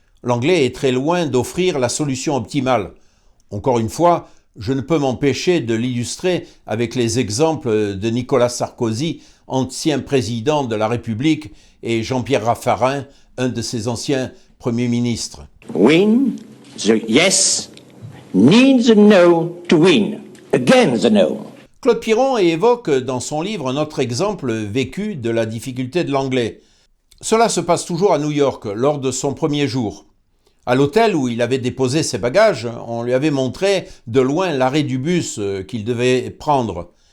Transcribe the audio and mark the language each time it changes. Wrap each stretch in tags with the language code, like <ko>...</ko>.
<fr>L'anglais est très loin d'offrir la solution optimale. Encore une fois, je ne peux m'empêcher de l'illustrer avec les exemples de Nicolas Sarkozy, ancien président de la République, et Jean-Pierre Raffarin, un de ses anciens premiers ministres.</fr> <en>Win, the yes, need the no to win, again the no.</en> <fr>Claude Piron évoque dans son livre un autre exemple vécu de la difficulté de l'anglais. Cela se passe toujours à New York, lors de son premier jour. À l'hôtel où il avait déposé ses bagages, on lui avait montré de loin l'arrêt du bus qu'il devait prendre.</fr>